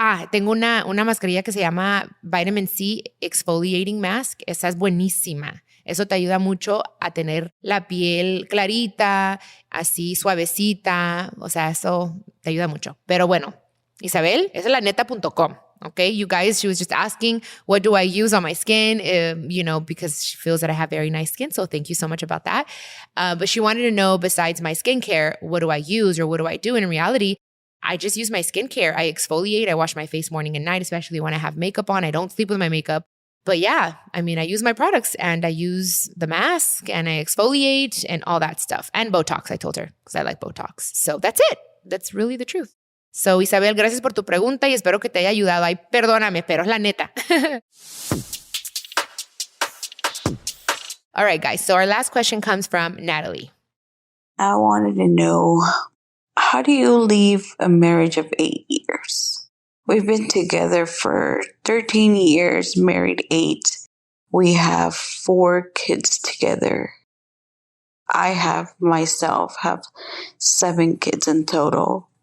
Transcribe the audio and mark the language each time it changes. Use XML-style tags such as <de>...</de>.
<es>Tengo una mascarilla que se llama Vitamin C Exfoliating Mask. Esa es buenísima. Eso te ayuda mucho a tener la piel clarita, así suavecita. O sea, eso te ayuda mucho. Pero bueno, Isabel, esa es la neta.com.</es> <en>Okay, you guys, she was just asking, what do I use on my skin? Because she feels that I have very nice skin. So thank you so much about that. But she wanted to know, besides my skincare, what do I use or what do I do? And in reality, I just use my skincare. I exfoliate. I wash my face morning and night, especially when I have makeup on. I don't sleep with my makeup. But yeah, I mean, I use my products and I use the mask and I exfoliate and all that stuff. And Botox, I told her, because I like Botox. So that's it. That's really the truth.</en> <es>So, Isabel, gracias por tu pregunta y espero que te haya ayudado. Ay, perdóname, pero es la neta.</es> <en>All right, guys. So our last question comes from Natalie. I wanted to know, how do you leave a marriage of 8 years? We've been together for 13 years, married 8. We have 4 kids together. I myself have 7 kids in total.</en>